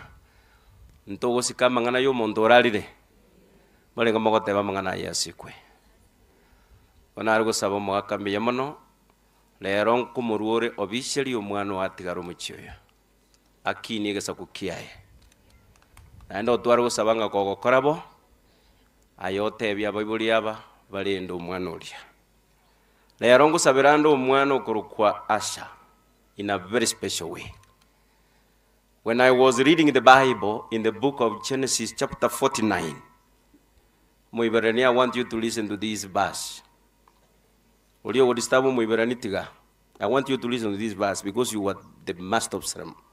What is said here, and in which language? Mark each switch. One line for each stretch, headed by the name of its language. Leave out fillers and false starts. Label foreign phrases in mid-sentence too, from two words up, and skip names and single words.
Gusii: ntogosika mang'ana y'omonto orarire barenga mogoteba mang'ana yasikwe ona ari gosaba omogakambiya mono rero nkomorwore obisheri omwana watigara omochioyo akini egesaku kiaye naende otware gosaba ng'a kogokorabo aye otebia abaibori aba barende omwana oria rero ngosabera ande omwana okorokwa Asha
English: in a very special way. When I was reading the Bible in the book of Genesis chapter 49, Moiberani, I want you to listen to this verse. I want you to listen to this verse because you were the master of ceremony.